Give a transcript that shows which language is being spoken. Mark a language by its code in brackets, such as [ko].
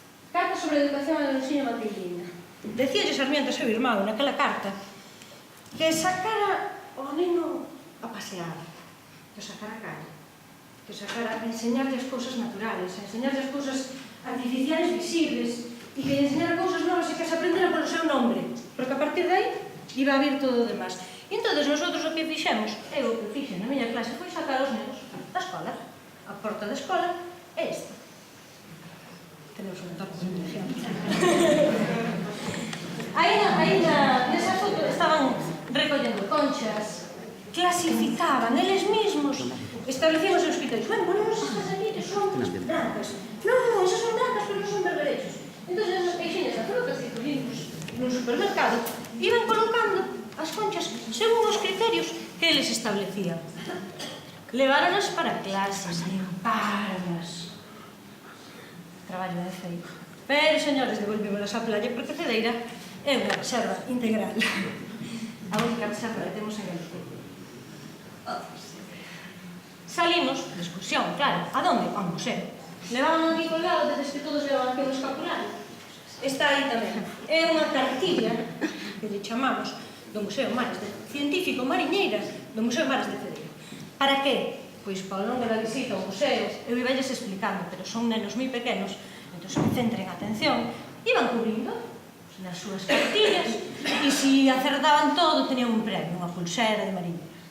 [gl] Carta sobre educación a Leonxina Matildina. Decíalle Sarmiento ao seu irmão naquela carta que sacara o neno a pasear, que o sacara a calle, que o sacara a enseñarlle as cousas naturales, a enseñarlle as cousas artificiales visibles e que enseñara cousas novas e que se aprendera polo seu nombre, porque a partir de aí iba a vir todo o demás. E entón, nosotros o que fixemos, eu o que fixe na miña clase foi sacar os nenos da escola. A porta da escola é esta. [es] Tenemos un entorno de ilusión. [gl] Aí nesa foto estaban recollendo conchas, clasificaban eles mismos, establecían os seus criterios. Bueno, estas aquí que son brancas. Non, esas son brancas, pero non son berberechos. Entón, esas caixinhas de frutas que collíamos nun supermercado iban colocando as conchas según os criterios que eles establecían. Leváronas para clases, limpáronas. Traballo de feito. Pero, señores, devolvímolas á playa porque Cedeira é unha reserva integral. A única reserva que temos en Galicia. Salimos de excursión, claro. A donde? Ao museo. Levaban aquí colgado, desde que todos levaban aquí un escapulario. Está aí tamén. É unha cartilla que lle chamamos do Museo Mares de Científico Mariñeiras do Museo Mares de Cedeira. Para que? Pois para o longo da visita ao museo, eu iballes explicando, pero son nenos moi pequenos, entón que centren a atención, iban cubrindo nas súas cartillas e se acertaban todo, tenían un premio, unha pulsera de mariñeira.